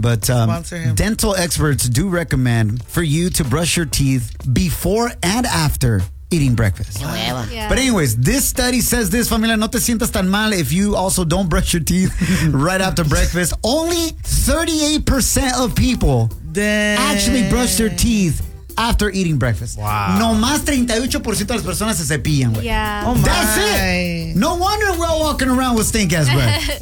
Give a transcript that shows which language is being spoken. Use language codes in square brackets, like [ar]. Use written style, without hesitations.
[en] But dental experts do recommend for you to brush your teeth before and after eating breakfast. But anyways, this study says this, [es] familia, no te sientas tan mal [en] if you also don't brush your teeth right after breakfast. Only 38% of people actually brush their teeth after eating breakfast. Wow. [es] No más 38% de las personas se cepillan, güey. [en] Yeah. Oh my. That's it. No wonder we're all walking around with stink ass breath.